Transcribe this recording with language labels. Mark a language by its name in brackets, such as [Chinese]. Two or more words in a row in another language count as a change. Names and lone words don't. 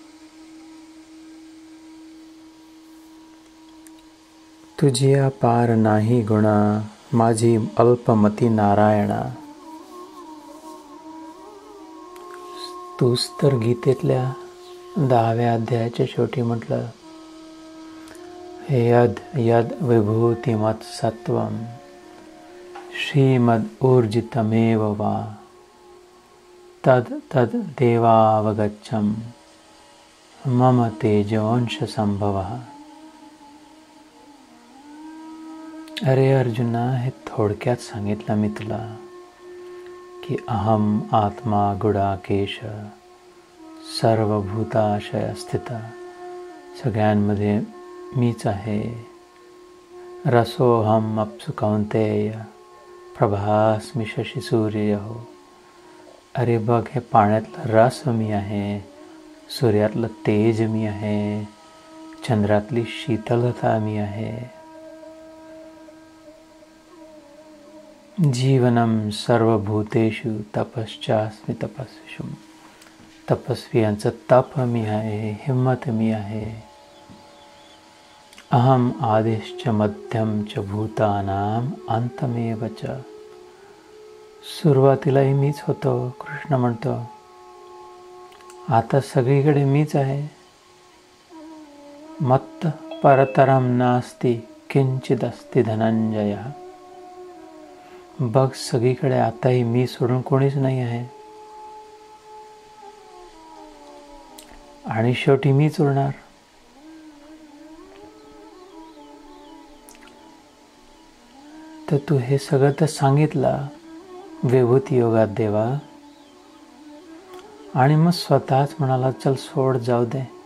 [Marathi] तुझी अपार नाही गुणा, माझी अल्पमती नारायणा. तूच तर गीतेतल्या 10व्या अध्यायाच्या शेवटी म्हटलं, [Sanskrit] यद यद विभूतिमत् सत्वम श्रीमद ऊर्जितमेव वा तद तद देवावगच्छम मम तेजोंश संभवः. [Marathi] अरे अर्जुना, हे थोडक्यात सांगितलं मी तुला की [Sanskrit] अहम आत्मा गुडाकेश सर्वभूताशय स्थित. [Marathi] सगळ्यांमध्ये मीच आहे. [Sanskrit] रसोहम अप्सु कौंतेय प्रभास्मि शशी सूर्य हो. [Marathi] अरे बघ, हे पाण्यातलं रस मी आहे, सूर्यातलं तेज मी आहे, चंद्रातली शीतलता मी आहे. [Sanskrit] जीवनम सर्वभूतेषु तपश्चास्मि तपस्विषु. [Marathi] तपस्वियांचं तप मी आहे, हिम्मत मी आहे. [Sanskrit] अहम आदिश्च मध्यम च भूतानाम अंतमेव च. [Marathi] सुरुवातीलाही मीच होतो, कृष्ण म्हणतो. आता सगळीकडे मीच आहे. [Sanskrit] मत्त परतरम नास्ति किंचिदस्ति धनंजय. [Marathi] बघ, सगळीकडे आताही मी सोडून कोणीच नाही आहे. आणि शेवटी मीच उरणार. तर तू हे सगळं तर सांगितलं विभूती योगात देवा, आणि मग स्वतःच म्हणाला, चल सोड, जाऊ दे.